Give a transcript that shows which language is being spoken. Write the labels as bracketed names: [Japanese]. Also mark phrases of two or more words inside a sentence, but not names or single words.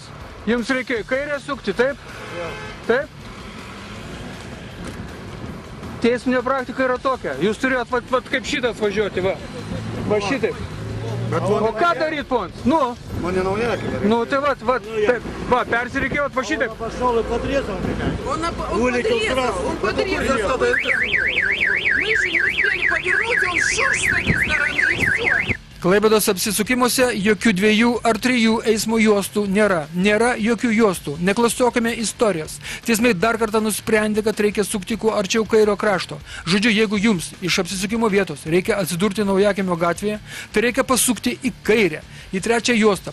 [Lithuanian] Jums reikėjo kairę sukti, taip? Taip? Teisminė praktika yra tokia. Jūs turėjot vat kaip šitas važiuoti, va. Va šitaip. O ką daryt, ponas? Nu? Man ne Naujakimio. Nu, tai vat, taip. Va, persireikėjot va šitaip. [Russian] Пошел и подрезал меня. Он подрезал. Мы еще не успели повернуть, он шуш с этой стороны и все. [Lithuanian] Klaipėdos apsisukimuose jokių 2 ar 3 eismo juostų nėra. Nėra jokių juostų. Neklastokime istorijos. Teismai dar kartą nusprendė, kad reikia sukti kuo arčiau kairio krašto. Žodžiu, jeigu jums iš apsisukimo vietos reikia atsidurti Naujakimio gatvėje, tai reikia pasukti į kairę, į 3 juostą.